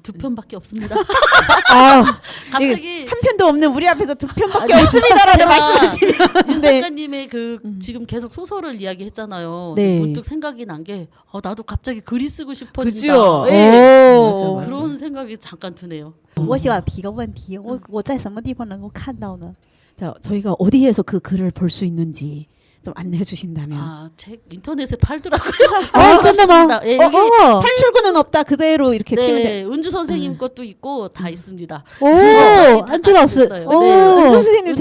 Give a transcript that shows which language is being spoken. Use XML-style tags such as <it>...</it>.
<ko>두 편밖에 없습니다. 갑자기 한 편도 없는 우리 앞에서 두 편밖에 없습니다라는 제가 말씀하시면 윤 네. 작가님의 그 지금 계속 소설을 이야기했잖아요. 네. 문득 생각이 난 게 나도 갑자기 글이 쓰고 싶어진다. 그죠? 네. 오. 맞아. 그런 생각이 잠깐 드네요.</ko> <zh>我想提个问题，我在什么地方能够看到呢？</zh> <ko>자, 저희가 어디에서 그 글을 볼 수 있는지 좀 안내해 주신다면. 책 인터넷에 팔더라고요. 진짜</ko> <zh>吗?</zh> <ko>예, 여기 탈출구는 없다. 그대로 이렇게 치면 돼. 네, 은주 선생님 것도 있고 다 있습니다.</ko> <zh>哦，</zh> <ko>안주</ko> <zh>老师，</zh> <ko>있어요. 哦 네. 은주 선생님 은주</ko>